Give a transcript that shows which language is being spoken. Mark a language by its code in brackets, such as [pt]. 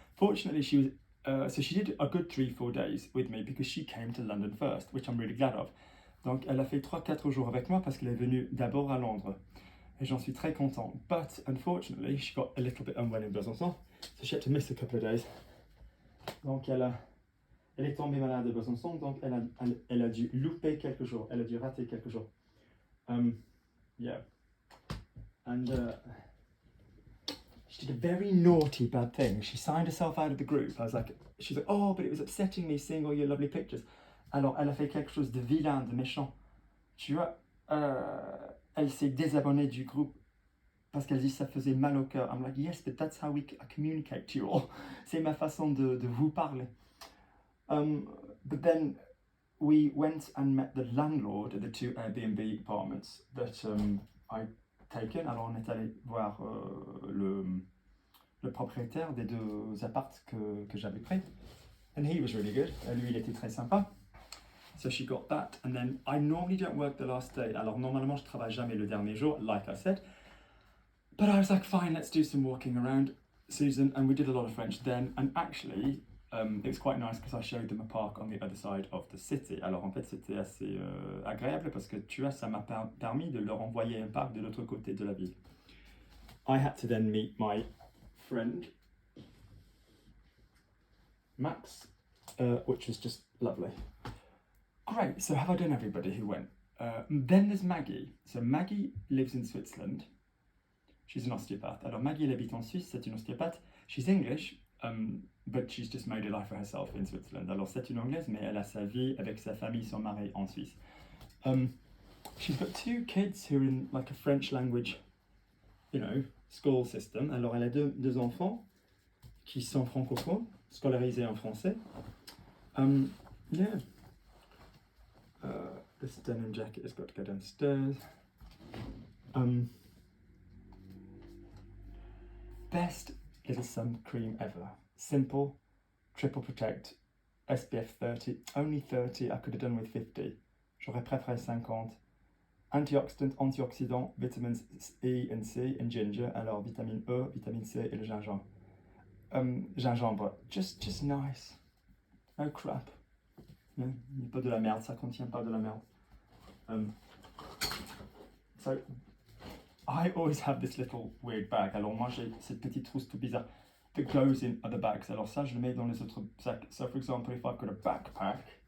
[en] Fortunately, she was so she did a good 3-4 days with me because she came to London first, which I'm really glad of. [fr] Donc, elle a fait 3-4 jours avec moi parce qu'elle est venue d'abord à Londres. Et j'en suis très content. [en] But unfortunately, she got a little bit unwell in Besançon, so she had to miss a couple of days. [fr] Donc, elle est tombée malade de Besançon, donc elle a dû louper quelques jours. Elle a dû rater quelques jours. [en] Yeah. And she did a very naughty bad thing. She signed herself out of the group. She's like, oh, but it was upsetting me seeing all your lovely pictures. [fr] Alors, elle a fait quelque chose de vilain, de méchant. Tu vois, elle s'est désabonnée du groupe parce qu'elle dit ça faisait mal au cœur. [en] I'm like, yes, but that's how I communicate to you all. [fr] C'est ma façon de vous parler. [en] But then we went and met the landlord of the 2 Airbnb apartments that I'd taken. [fr] Alors on est allé voir le propriétaire des 2 apparts que j'avais pris. [en] And he was really good. [fr] Lui, il était très sympa. [en] So she got that, and then I normally don't work the last day. [fr] Alors normalement, je travaille jamais le dernier jour, [en] like I said. But I was like, fine, let's do some walking around, Susan, and we did a lot of French then. And actually, it was quite nice because I showed them a park on the other side of the city. [fr] Alors en fait, c'était assez agréable parce que tu vois, ça m'a permis de leur envoyer un parc de l'autre côté de la ville. [en] I had to then meet my friend Max, which was just lovely. Great, so have I done everybody who went? Then there's Maggie. So Maggie lives in Switzerland. She's an osteopath. [fr] Alors Maggie, elle habite en Suisse, c'est une ostéopathe. [en] She's English, but she's just made a life for herself in Switzerland. [fr] Alors c'est une Anglaise, mais elle a sa vie avec sa famille, son mari en Suisse. [en] She's got 2 kids who are in like a French language, school system. [fr] Alors elle a deux enfants qui sont francophones, scolarisés en français. [en] Yeah. This denim jacket has got to go downstairs. Best little sun cream ever. Simple, triple protect, SPF 30, only 30, I could have done with 50. [fr] J'aurais préféré 50. [en] Antioxydant, vitamins E and C and ginger. [fr] Alors vitamine E, vitamine C et le gingembre. Gingembre, [en] just nice. No crap. [fr] Il n'y a pas de la merde, ça contient pas de la merde. [en] So I always have this little weird bag. [fr] Alors moi j'ai cette petite trousse tout bizarre [en] that goes in other bags. [fr] Alors ça je le mets dans les autres sacs. [en] So for example, if I've got a backpack.